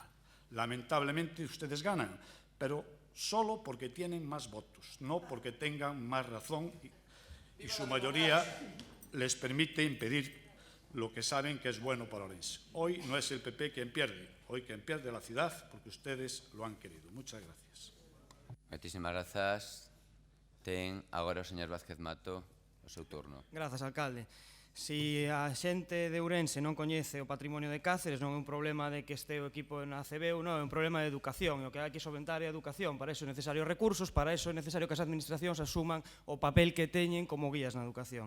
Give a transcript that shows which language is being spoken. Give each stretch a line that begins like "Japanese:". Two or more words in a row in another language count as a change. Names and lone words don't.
Spanish: Lamentablemente ustedes ganan, pero solo porque tienen más votos, no porque tengan más razón y su mayoría les permite impedir lo que saben que es bueno para Ourense. Hoy no es el PP quien pierde, hoy quien pierde la ciudad porque ustedes lo han querido. Muchas gracias.
Galician: Moitísimas grazas. Ten agora o señor Vázquez Mato o seu turno. Grazas, alcalde. Si a xente de Ourense non coñece o patrimonio de Cáceres, non é un problema de que este o equipo na ACB ou non, é un problema de educación, e o que hai que solventar é a educación. Para iso é necesario recursos, para iso é necesario que as administracións asuman o papel que teñen como guías na educación.